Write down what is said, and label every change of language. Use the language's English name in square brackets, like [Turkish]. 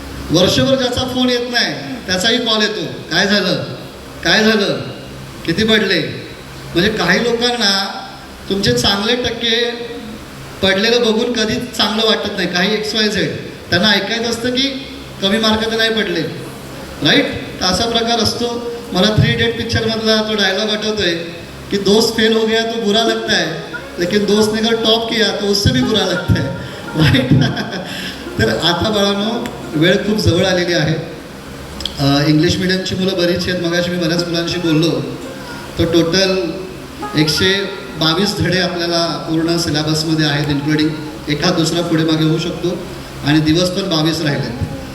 [Marathi] वर्षभर ज्याचा फोन येत नाही त्याचाही कॉल येतो, काय झालं, काय झालं, किती पडले. म्हणजे काही लोकांना तुमचे चांगले टक्के पडलेलं बघून कधीच चांगलं वाटत नाही. काही XYZ त्यांना ऐकायचं असतं की कमी मार्क तर नाही पडले. राईट. तर असा प्रकार असतो. मला 3 Idiot पिक्चरमधला तो डायलॉग आठवतोय की [Hindi] दोस्त फेल हो गया तो बुरा लगता है, लेकिन दोस्त ने अगर टॉप किया तो उससे भी बुरा लगता है. [English] Right. [Marathi] तर आता बाळांनो वेळ खूप जवळ आलेली आहे. इंग्लिश मिडियमची मुलं बरीचशी आहेत. मगाशी मी बऱ्याच मुलांशी बोललो. तर टोटल 122 धडे आपल्याला पूर्ण सिलेबसमध्ये आहेत, इन्क्लुडिंग एखाद दुसरा पुढे मागे होऊ शकतो आणि दिवस पण 22 राहिलेत.